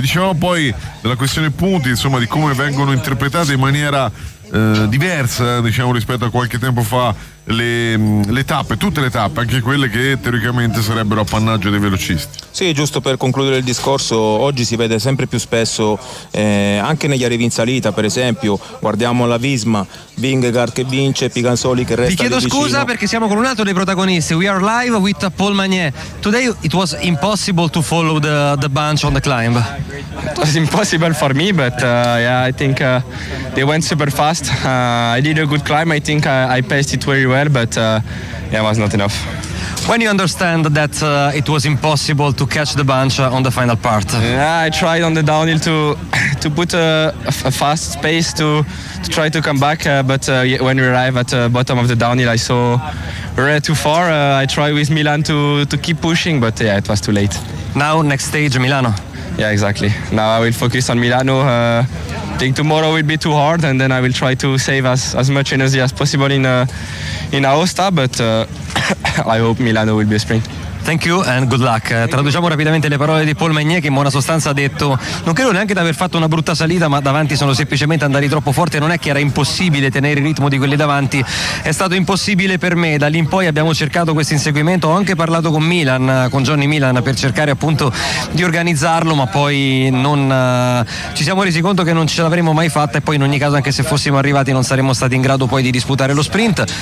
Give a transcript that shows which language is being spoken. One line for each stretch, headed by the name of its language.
Italian: Dicevamo poi della questione punti, insomma, di come vengono interpretate in maniera diversa, diciamo, rispetto a qualche tempo fa, le tappe, tutte le tappe, anche quelle che teoricamente sarebbero appannaggio dei velocisti. Sì, giusto per concludere il discorso, oggi si vede sempre più spesso, anche negli arrivi in salita, per esempio, guardiamo la Visma, Vingegaard che vince, Piganzoli che resta. Ti chiedo scusa vicino, perché siamo con un altro dei protagonisti.
English: We are live with Paul Magnier. Today it was impossible to follow the bunch on the climb. It was impossible for me, but yeah, I think they went super fast. I did a good climb. I think I paced it very well, but yeah, it was not enough. When you understand that it was impossible to catch the bunch on the final part? Yeah, I tried on the downhill to put a fast pace to try to come back, but when we arrive at the bottom of the downhill, I saw we're too far. I tried with Milan to keep pushing, but yeah, it was too late. Now, next stage, Milano. Yeah, exactly. Now I will focus on Milano. I think tomorrow will be too hard, and then I will try to save as much energy as possible in Aosta, but I hope Milano will be a sprint. Thank you and good luck.
Italian: Traduciamo rapidamente le parole di Paul Magnier, che in buona sostanza ha detto: non credo neanche di aver fatto una brutta salita, ma davanti sono semplicemente andati troppo forti, non è che era impossibile tenere il ritmo di quelli davanti, è stato impossibile per me. Da lì in poi abbiamo cercato questo inseguimento, ho anche parlato con Milan, con Johnny Milan, per cercare appunto di organizzarlo, ma poi non ci siamo resi conto che non ce l'avremmo mai fatta, e poi in ogni caso anche se fossimo arrivati non saremmo stati in grado poi di disputare lo sprint.